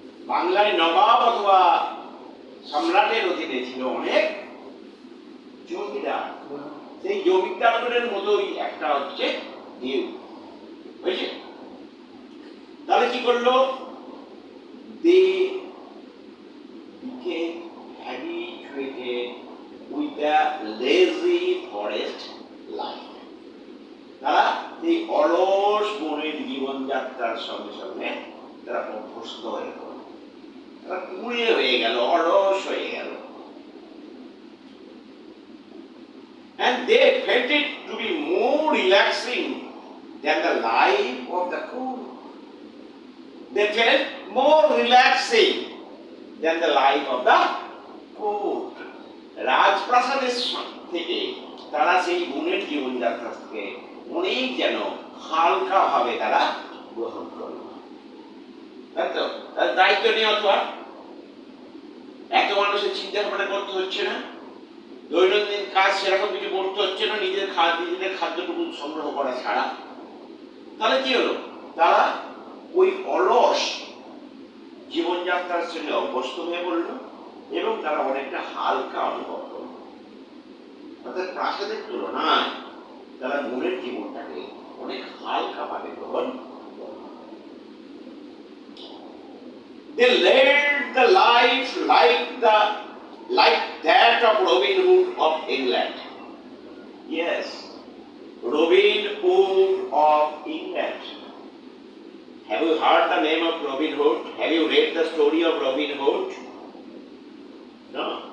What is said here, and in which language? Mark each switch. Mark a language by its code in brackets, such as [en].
[bn] বাংলায় নবাব অথবা সম্রাটের অধীনে ছিল অনেক জমিদার। সেই জমিদারদের মতোই একটা হচ্ছে ডিউক, বুঝেছে? তাহলে কি করলো, [en] they became habituated with the lazy forest life. [bn] তারা এই অলস বনের জীবনযাত্রার সঙ্গে সঙ্গে তারা অভ্যস্ত হয়ে পড়ল, তারা কুঁড়ে হয়ে গেল, অলস হয়ে গেল। [en] And they felt it to be more relaxing than the life of the cool. they felt more relaxing than the life of the court. [bn] রাজপ্রাসাদের থেকে তারা সেই বনের জীবনযাত্রা থেকে অনেক যেন হালকা ভাবে তারা গ্রহণ করল। তাই তো দায়িত্ব নেওয়া তো আর এত মানুষের চিন্তা ভাবনা করতে হচ্ছে না, দৈনন্দিন কাজ সেরকম কিছু করতে হচ্ছে না, নিজেদের খাদ্যটুকু সংগ্রহ করা ছাড়া। তাহলে কি হলো, তারা ওই অলস জীবনযাত্রার সঙ্গে অভ্যস্ত হয়ে পড়ল এবং তারা অনেকটা হালকা অনুভব করল। অর্থাৎ প্রাসাদের তুলনায় তারা মনের জীবনটাকে অনেক হালকা ভাবে গ্রহণ করল। [en] They led the life like that of Robin Hood of England. Yes, Robin Hood of England. Have you heard the name of Robin Hood? Have you read the story of Robin Hood? No.